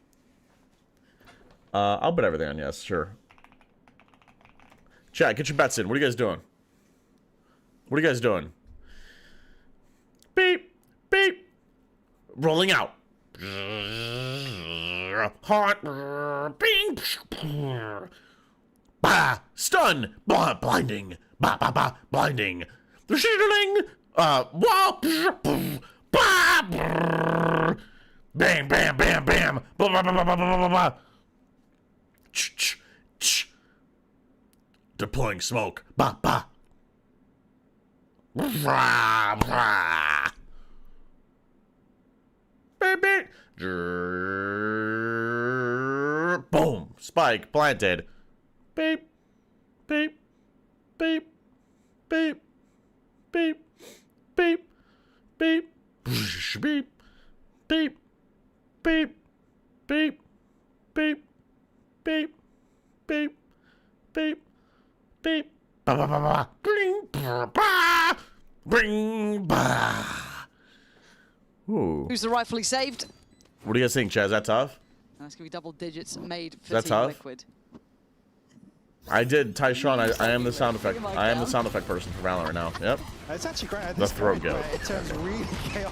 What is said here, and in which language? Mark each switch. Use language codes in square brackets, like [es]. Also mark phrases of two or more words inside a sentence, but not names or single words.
[en] I'll bet everything on yes, sure. Chat, get your bets in. What are you guys doing? Beep, beep. Rolling out. Hot. Bing. Bah! Stun! Bah! Blinding! Bah! Bah! Bah! Blinding! The shooting! Wah! Bah! Bam! Bam! Bam! Bam! Blah! Blah! Blah! Blah! Blah! Blah! Blah! Ch! Ch! Deploying smoke! Bah! Bah! Rah! Rah! Baby! Boom! Spike planted. Beep, beep, beep, beep, beep, beep, beep, beep, beep, beep, beep, beep, beep, beep, beep, beep, ba ba ba ba, bling, ba, bring, ba. Ooh. Who's the rightfully saved? What do you guys think, Chaz? Is that tough? That's gonna be double digits made for Team tough? Liquid. I did, Tyshawn. I am the sound effect. I am the sound effect person for Valorant now. Yep. It's actually great. At the throat go. It turns really chaotic.